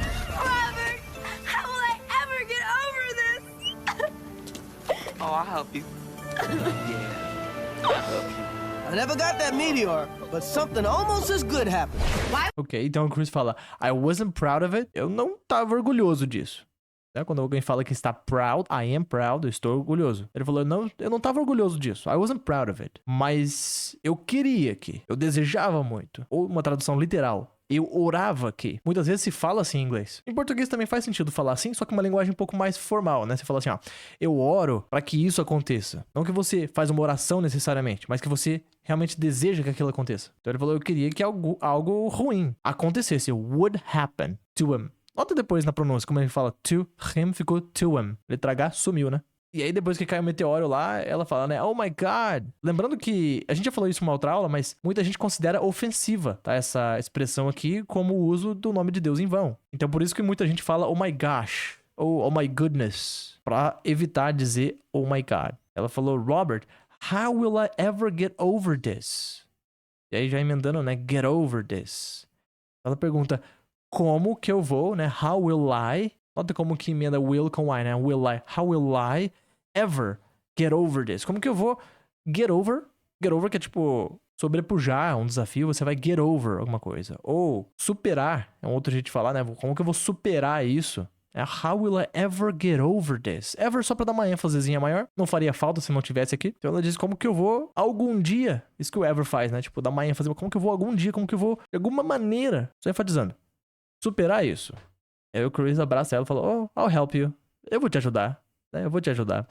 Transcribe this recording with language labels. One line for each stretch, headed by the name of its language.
English: Robert, how will I ever get over this? Oh, I'll help you. Yeah, I'll help you. I never got that meteor, but something almost as good happened.
Portuguese: Ok, então o Chris fala,
English: I wasn't proud of it.
Portuguese: Eu não tava orgulhoso disso. Né? Quando alguém fala que está proud,
English: I am proud,
Portuguese: eu estou orgulhoso. Ele falou, não, eu não tava orgulhoso disso.
English: I wasn't proud of it.
Portuguese: Mas eu queria que, eu desejava muito. Ou uma tradução literal. Eu orava que. Muitas vezes se fala assim em inglês. Em português também faz sentido falar assim, só que uma linguagem um pouco mais formal, né? Você fala assim, ó, eu oro para que isso aconteça. Não que você faz uma oração necessariamente, mas que você realmente deseja que aquilo aconteça. Então ele falou, eu queria que algo ruim acontecesse.
English: Would happen to him.
Portuguese: Nota depois na pronúncia, como ele fala
English: to him,
Portuguese: ficou to him. Letra H sumiu, né? E aí, depois que cai o meteoro lá, ela fala, né?
English: Oh my God.
Portuguese: Lembrando que a gente já falou isso em uma outra aula, mas muita gente considera ofensiva, tá? Essa expressão aqui como o uso do nome de Deus em vão. Então, por isso que muita gente fala
English: oh my gosh
Portuguese: ou
English: oh my goodness,
Portuguese: pra evitar dizer
English: oh my God.
Portuguese: Ela falou,
English: Robert, how will I ever get over this?
Portuguese: E aí, já emendando, né?
English: Get over this.
Portuguese: Ela pergunta, como que eu vou, né?
English: How will I...
Portuguese: Nota como que emenda will com I, né?
English: Will I? How will I ever get over this?
Portuguese: Como que eu vou get over? Get over que é tipo sobrepujar um desafio, você vai get over alguma coisa. Ou superar, é um outro jeito de falar, né? Como que eu vou superar isso? É
English: how will I ever get over this?
Portuguese: Ever só pra dar uma ênfasezinha maior. Não faria falta se não tivesse aqui. Então ela diz como que eu vou algum dia. Isso que o ever faz, né? Tipo, dar uma ênfase. Como que eu vou algum dia? Como que eu vou, de alguma maneira, só enfatizando, superar isso. Aí o Chris abraça ela e fala,
English: oh, I'll help you.
Portuguese: Eu vou te ajudar, né? Eu vou te ajudar.